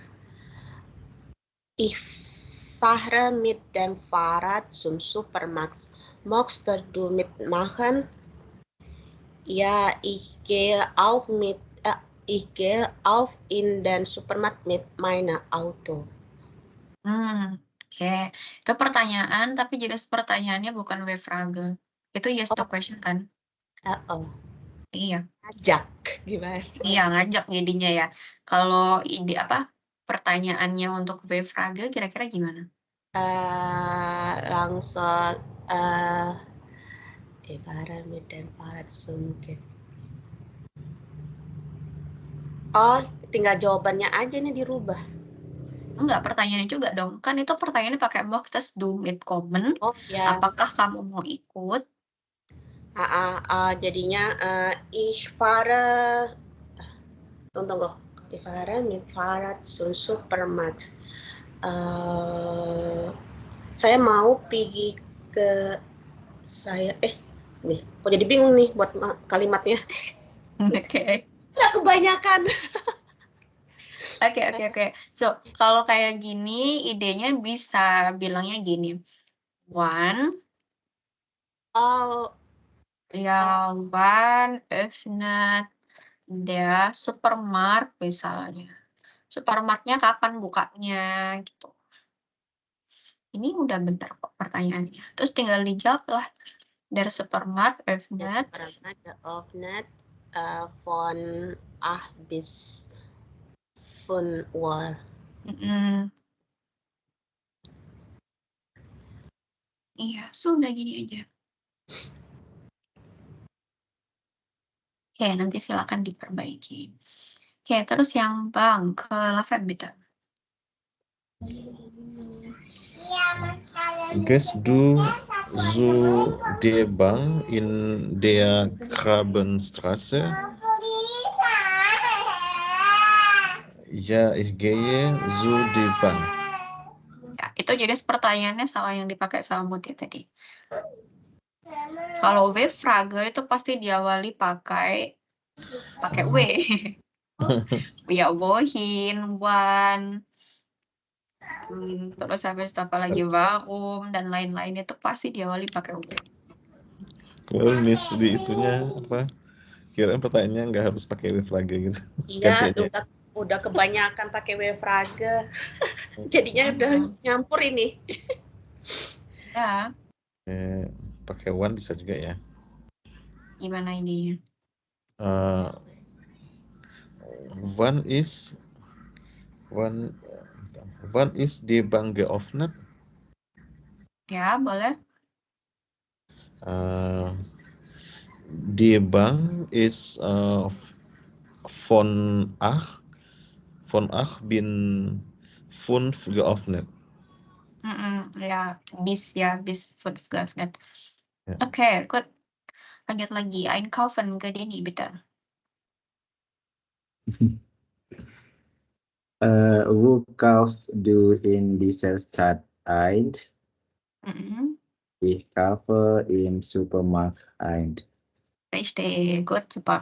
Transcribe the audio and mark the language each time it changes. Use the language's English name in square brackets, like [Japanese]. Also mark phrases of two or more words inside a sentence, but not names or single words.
[German] Ich fahre mit dem Fahrrad zum Supermarkt. Möchtest du mitmachen? Ja, ich gehe auch in den Supermarkt mit meinem Auto. [Indonesian] Oke. Itu pertanyaan, tapi jenis pertanyaannya bukan W-Frage. Itu [English] yes to question [Indonesian] kan? Iya. Ngajak gimana? Iya, ngajak jadinya ya. Kalau ide pertanyaannya untuk W-Frage kira-kira gimana? Langsung ibarat [German] mit den Fahrrad zum [Indonesian] Oh, tinggal jawabannya aja nih dirubah. Enggak, pertanyaannya juga dong. Kan itu pertanyaannya pakai [German] möchtest du mitkommen. [Indonesian] Oh ya. Apakah kamu mau ikut? Jadinya [German] ich fahre [Indonesian] tunggu. [German] Ich fahre mit Fahrrad zum Supermarkt. [Indonesian] Saya mau pergi ke nih, kok jadi bingung nih buat kalimatnya. Oke. Nggak kebanyakan. Oke. So, kalau kayak gini, idenya bisa bilangnya gini. [German] One öffnet der Supermarkt misalnya. [Indonesian] Supermarketnya kapan bukanya gitu. Ini udah bener kok pertanyaannya. Terus tinggal dijawab lah. [German] Der Supermarkt öffnet. Der Supermarkt geöffnet von 8 bis 5 Uhr. [Indonesian] Iya, sudah gini aja. Oke, nanti silakan diperbaiki. Oke, terus yang Bang ke Lavem bitte. [German] Gehst du zu der Bank in der Grabenstraße? Ja, ich gehe zu der Bank. [Indonesian] Ya, itu jadi pertanyaannya sama yang dipakai sama Mutia tadi. Kalau W-Frage itu pasti diawali pakai W. [German] Ya, wohin, wann. [Indonesian] Terus habis itu apa lagi warum dan lain-lain itu pasti diawali pakai W. Kalau miss di itunya apa? Kirain pertanyaannya nggak harus pakai W-Frage gitu. Iya, udah kebanyakan pakai W-Frage. Jadinya udah nyampur ini. Ya. Pakai one bisa juga ya. Gimana ini? [German] Wann ist die Bank geöffnet? [Indonesian] Ya, boleh. [German] Die Bank ist von 8 bin 5 geöffnet. Ja, bis 5 geöffnet. Ja. Okay, gut. [Indonesian] Lanjut lagi. Einkaufen ke Denny, bitte. [German] Wo kaufst du in dieser Stadt ein? Ich kaufe im Supermarkt ein. Richtig, gut, super.